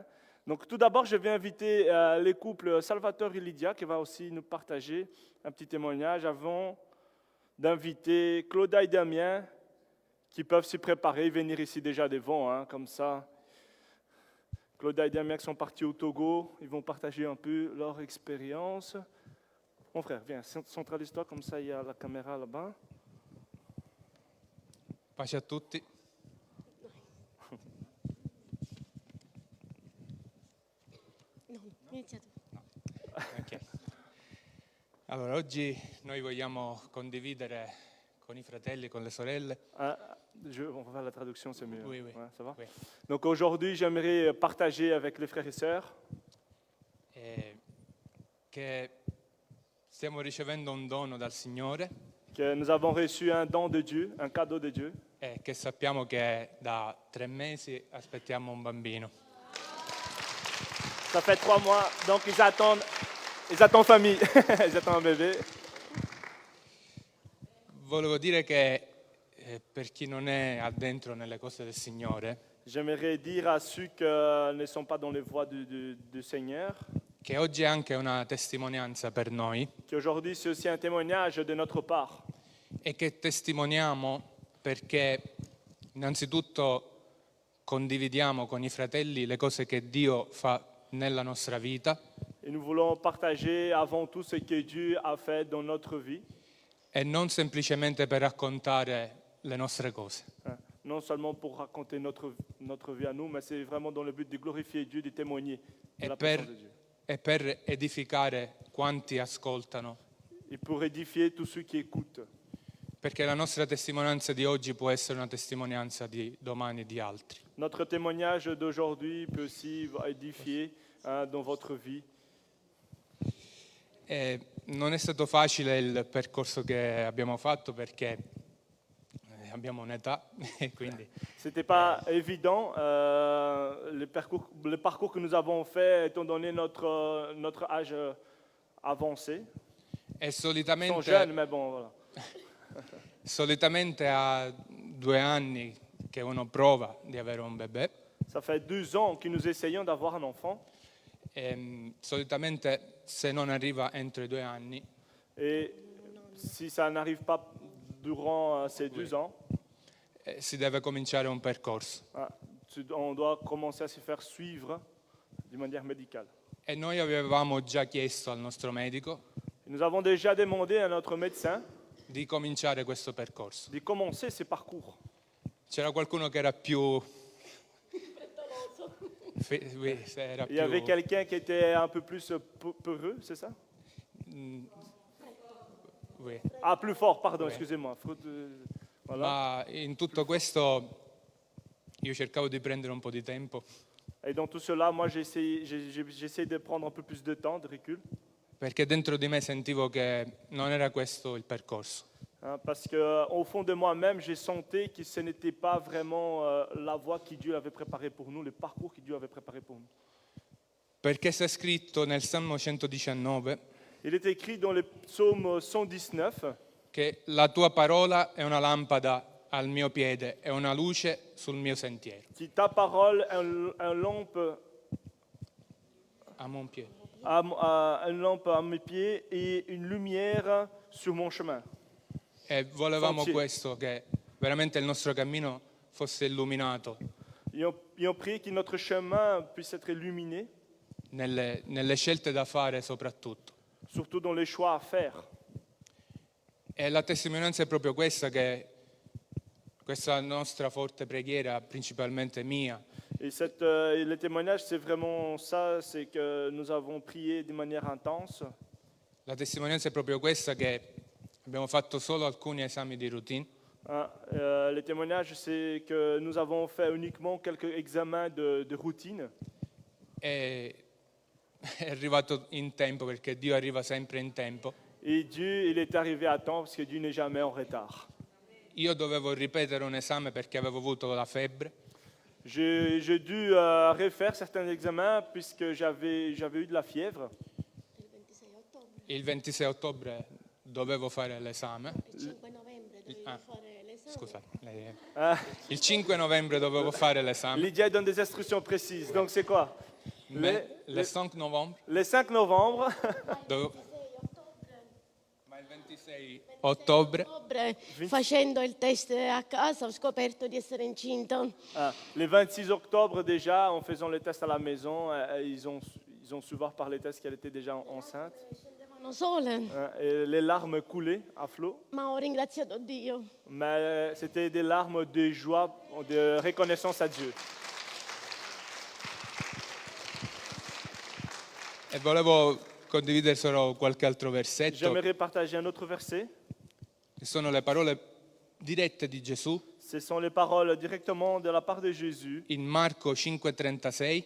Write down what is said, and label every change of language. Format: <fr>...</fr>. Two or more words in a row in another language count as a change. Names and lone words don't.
<fr>Donc tout d'abord, je vais inviter les couples Salvatore et Lydia qui va aussi nous partager un petit témoignage avant d'inviter Claudia et Damien qui peuvent se préparer et venir ici déjà devant, hein, comme ça. Claudia et Damien sont partis au Togo, ils vont partager un peu leur expérience. Mon frère, viens, centralise-toi, comme ça il y a la caméra là-bas.</fr> <it>Pace a tutti. Okay. Allora, oggi noi vogliamo condividere con i fratelli, con le sorelle.</it> <fr>On va faire la traduction, c'est mieux. Oui. Ouais, ça va? Oui. Donc aujourd'hui, j'aimerais partager avec les frères et sœurs</fr> <it>Che stiamo ricevendo un dono dal Signore</it> <fr>que nous avons reçu un don de Dieu, un cadeau de Dieu.</fr> <it>e che sappiamo che da 3 mesi aspettiamo un bambino.</it> <fr>Ça fait 3 mois, donc ils attendent famille, ils attendent un bébé.</fr> <it>Volevo dire che per chi non è addentro nelle cose del Signore,</it> <fr>J'aimerais dire à ceux qui ne sont pas dans les voies du Seigneur,</fr> <it>che oggi è anche una testimonianza per noi</it> <fr>qu'aujourd'hui c'est aussi un témoignage de notre part.</fr> <it>e che testimoniamo perché innanzitutto condividiamo con i fratelli le cose che Dio fa nella nostra vita</it> <fr>Et nous voulons partager avant tout ce que Dieu a fait dans notre vie,</fr> <it>e non semplicemente per raccontare le nostre cose.</it> <fr>non seulement pour raconter notre vie à nous, mais c'est vraiment dans le but de glorifier Dieu, de témoigner de la présence de Dieu.</fr> <it>E per edificare quanti ascoltano,</it> <fr>Et pour édifier tous ceux qui écoutent.</fr> <it>perché la nostra testimonianza di oggi può essere una testimonianza di domani di altri.</it> <fr>Notre témoignage d'aujourd'hui peut aussi édifier dans votre vie.</fr> <it>E non è stato facile il percorso che abbiamo fatto perché abbiamo un'età e quindi</it> <fr>C'était pas évident le parcours que nous avons fait étant donné notre âge avancé.</fr> <it>e</it> <fr>Ils sont jeunes, mais bon, voilà.</fr> <it>solitamente a 2 anni che uno prova di avere un bebè,</it> <fr>Ça fait 2 ans que nous essayons d'avoir un enfant.</fr> <it>e solitamente se non arriva entro i 2 anni</it> <fr>Et si ça n'arrive pas durant ces 2 ans,</fr> <it>si deve cominciare un percorso.</it> <fr>on doit commencer à se faire suivre de manière médicale.</fr> <it>E noi avevamo già chiesto al nostro medico</it> <fr>Et nous avons déjà demandé à notre médecin</fr> <it>di cominciare questo percorso.</it> <fr>de commencer ces parcours.</fr> <it>C'era qualcuno che era più... era</it> <fr>Il y avait</fr> <it>più...</it> <fr>quelqu'un qui était un peu plus peureux, c'est ça? Oui. Ah, plus fort, pardon, Oui. excusez-moi. Voilà.</fr> <it>Ma in tutto questo io cercavo di prendere un po' di tempo</it> <fr>Et dans tout cela, moi, j'essaie de prendre un peu plus de temps, de recul,</fr> <it>perché dentro di me sentivo che non era questo il percorso.</it> <fr>parce qu'au fond de moi-même, j'ai senti que ce n'était pas vraiment la voie que Dieu avait préparée pour nous, le parcours que Dieu avait préparé pour nous.</fr> <it>Perché c'è scritto nel Salmo 119</it> <fr>Il est écrit dans le psaume 119</fr> <it>che la tua parola è una lampada al mio piede e una luce sul mio sentiero.</it> <fr>Ta parole est une lampe A mon piede. une lampe à mes pieds et une lumière sur mon chemin.</fr> <it>E volevamo Sentiero. questo, che veramente il nostro cammino fosse illuminato</it> <fr>Ils ont prié que notre chemin puisse être illuminé,</fr> <it>nelle scelte da fare soprattutto.</it> <fr>surtout dans les choix à faire.</fr> <it>E la testimonianza è proprio questa, che questa nostra forte preghiera, principalmente mia,</it> <fr>Et le témoignage, c'est vraiment ça, c'est que nous avons prié de manière intense.</fr> <it>la testimonianza è proprio questa, che abbiamo fatto solo alcuni esami di routine</it> <fr>Le témoignage, c'est que nous avons fait uniquement quelques examens de routine.</fr> <it>e è arrivato in tempo, perché Dio arriva sempre in tempo.</it> <fr>Et Dieu, il est arrivé à temps parce que Dieu n'est jamais en retard.</fr> <it>Io dovevo ripetere un esame perché avevo avuto la febbre</it> <fr>J'ai dû refaire certains examens puisque j'avais eu de la fièvre.</fr> <it>il 26 ottobre dovevo fare l'esame. Il 5 novembre dovevo fare l'esame. Scusa, lei- Ah, il 5 novembre dovevo fare l'esame.</it> <fr>Lydia donne des instructions précises. Donc c'est quoi? Le 5 novembre Le 5 novembre,</fr> <it>dovevo- ma il 26 ottobre Ottobre, facendo il test a casa, ho scoperto di essere incinta.</it> <fr>le 26 octobre déjà, en faisant les tests à la maison, ils ont su voir par les tests qu'elle était déjà enceinte.</fr> <it>Scendevano sole,</it> <fr>Et les larmes coulaient à flot.</fr> <it>ma ho ringraziato Dio.</it> <fr>Mais c'était des larmes de joie, de reconnaissance à Dieu.</fr> <it>e volevo condividere solo qualche altro versetto,</it> <fr>J'aimerais partager un autre verset.</fr> <it>che sono le parole dirette di Gesù</it> <fr>Ce sont les paroles directement de la part de Jésus</fr> <it>in Marco 5,36,</it>